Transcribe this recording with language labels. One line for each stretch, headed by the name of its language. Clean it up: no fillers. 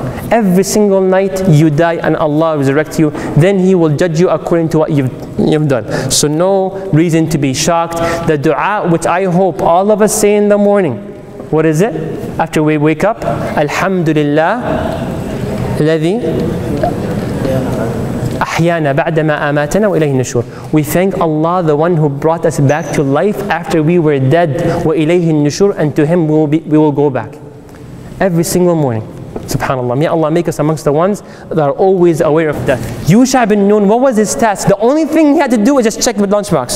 English: Every single night you die and Allah resurrects you, then He will judge you according to what you've done. So no reason to be shocked. The dua which I hope all of us say in the morning, what is it? After we wake up, Alhamdulillah
Arabic: الذي أحيانا بعدما آماتنا وإليه النشور.
English: We thank Allah, the one who brought us back to life after we were dead.
Arabic: وإليه النشور,
English: and to Him we will go back. Every single morning. Subhanallah. May Allah make us amongst the ones that are always aware of death. Yusha bin Nun, what was his task? The only thing he had to do was just check the lunchbox.